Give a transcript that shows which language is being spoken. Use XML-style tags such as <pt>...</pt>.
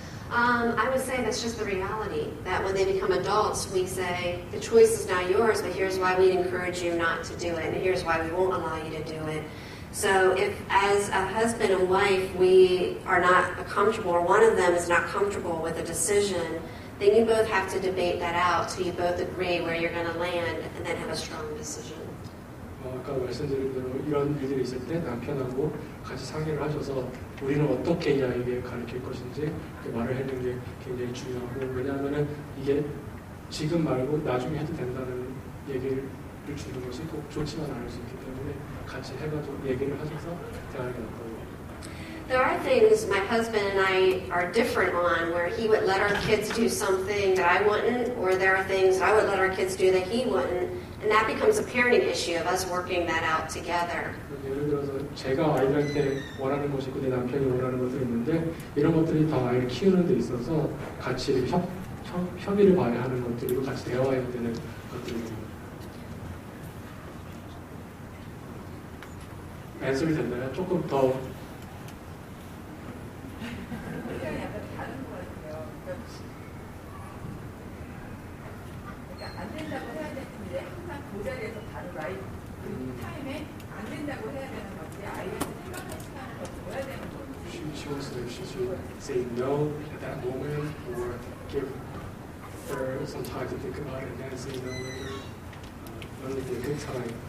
<en>I would say that's just the reality, that when they become adults, we say, the choice is now yours, but here's why we'd encourage you not to do it, and here's why we won't allow you to do it. So if, as a husband and wife, we are not comfortable, or one of them is not comfortable with a decision, then you both have to debate that out till you both agree where you're going to land and then have a strong decision.</en> <ko>아까 말씀드린 대로 이런 일들이 있을 때 남편하고 같이 상의를 하셔서 우리는 어떻게 이 아이에게 가르칠 것인지 말을 해주는 게 굉장히 중요하고, 왜냐하면 이게 지금 말고 나중에 해도 된다는 얘기를 주는 것이 꼭 좋지만 않을 수 있기 때문에 같이 해가지고 얘기를 하셔서 대화하는 게 낫다고.</ko> <en>There are things my husband and I are different on, where he would let our kids do something that I wouldn't, or there are things that I would let our kids do that he wouldn't, and that becomes a parenting issue of us working that out together.</en> <ko>예를 들어서 제가 아이들한테 원하는 것이 있고 내 남편이 원하는 것들이 있는데 이런 것들이 다 아이를 키우는 데 있어서 같이 협의를 발휘하는 것들이고 같이 대화해야 되는 것들입니다. 앤서리 됐나요? 조금 더 약간 다른 것 같아요. 그러니까 안 된다고 해야 되는데 항상 그 자리에서 바로 라이브 그 타임에 안 된다고 해야 되는 건지 아이한테 생각할 시간을 더 줘야 되는 건지.</ko> <en>She wants to say no at that moment, or give her some time to think about it and then say no later. When would be a good time?</en>